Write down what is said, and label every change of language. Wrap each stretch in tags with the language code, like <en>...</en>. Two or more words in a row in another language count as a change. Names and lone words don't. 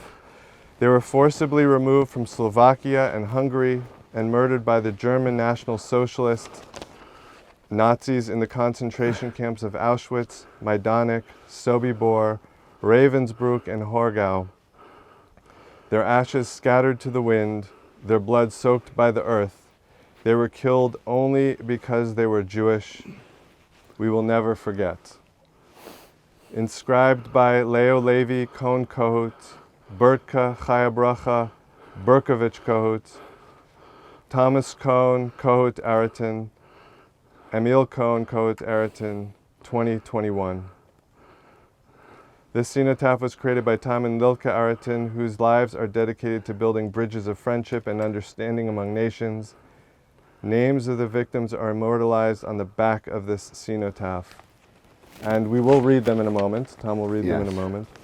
<en>They were forcibly removed from Slovakia and Hungary and murdered by the German National Socialist Nazis in the concentration camps of Auschwitz, Majdanek, Sobibor, Ravensbrück, and Horgau. Their ashes scattered to the wind, their blood soaked by the earth. They were killed only because they were Jewish. We will never forget. Inscribed by Leo Levi, KOHN Kohut, Bertka Chayabracha, BERKOVIC Kohut, Thomas KOHN, Kohut Araton, Emil KOHN, Kohut Araton, 2021. This cenotaph was created by Tom and Lilka Araton, whose lives are dedicated to building bridges of friendship and understanding among nations. Names of the victims are immortalized on the back of this cenotaph. And we will read them in a moment. Tom will read them in a moment.</en>